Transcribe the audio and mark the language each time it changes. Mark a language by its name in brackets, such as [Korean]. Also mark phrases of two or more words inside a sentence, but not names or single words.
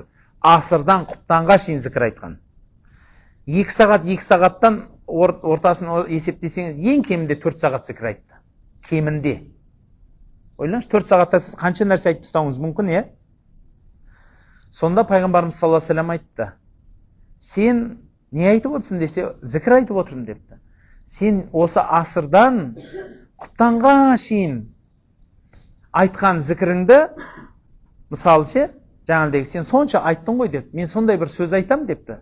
[Kazakh] Асырдан құптанға шейін зікір айтқан. 2 сағаттан ортасын есептесеңіз, ең кемінде 4 сағат зікір айтты. кемінде. Ойлаңыз, 4 сағатта сіз қанша нәрсе айтып тастауыңыз мүмкін, е? Сонда пайғамбарымыз [Arabic] صلى الله عليه وسلم [Kazakh] айтты: сен не айтып отырсың десе, зікір айтып отырмын депті. Сен осы асырдан құптанға шейін айтқан зікіріңді, мысалы ше, жаңағыдегі сен сонша айттың ғой депті, мен сондай бір сөз айтам депті.